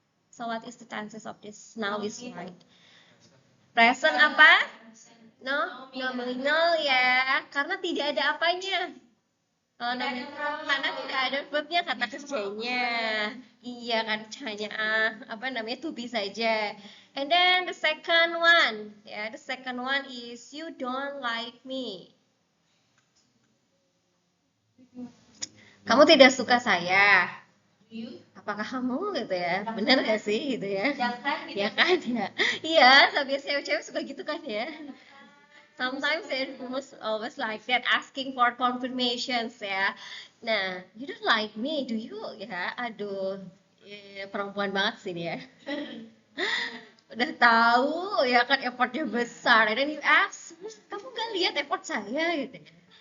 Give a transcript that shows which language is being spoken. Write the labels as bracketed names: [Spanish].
[English] So what is the tenses of this now is white? [Indonesian] Present apa? No, nominal ya, karena tidak ada apanya. Kalau nominal, karena tidak ada verbnya, kata kerjanya. Iya kan, hanya to be saja. [English] And then the second one, ya, the second one is you don't like me. [Indonesian] Kamu tidak suka saya. Apakah kamu gitu ya, benar gak sih gitu ya? Ya kan ya, iya, biasanya cewek-cewek suka gitu kan ya. [English] Sometimes it always like that, asking for confirmations ya. Nah, you don't like me, do you? [Indonesian] Ya, aduh, perempuan banget sih dia. Udah tahu ya kan effortnya besar, [English] and then you ask, [Indonesian] kamu gak lihat effort saya gitu ya?